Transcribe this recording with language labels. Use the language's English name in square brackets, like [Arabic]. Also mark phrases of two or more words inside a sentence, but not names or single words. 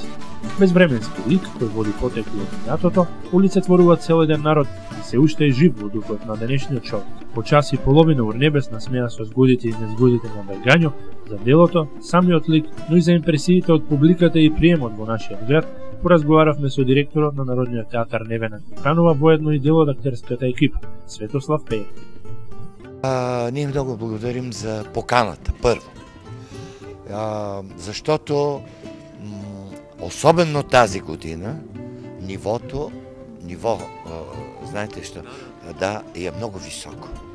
[Macedonian] Безвременски лик кој води потекло од минатото, олицетворува цел еден народ и се уште е жив во духот на денешниот човек. По час и половина урнебесна смеа со згодите и незгодите на Бај Гањо за делото, самиот лик, но и за импресиите од публиката и приемот во нашиот град, поразговаравме со директорот на Народниот театар Невена Куканова, воедно и дел од актерската екипа, Светослав Пеев. [Bulgarian] Ние много благодарим за поканата, първо. Защото особено тази година нивото, знаете що, да, е много високо.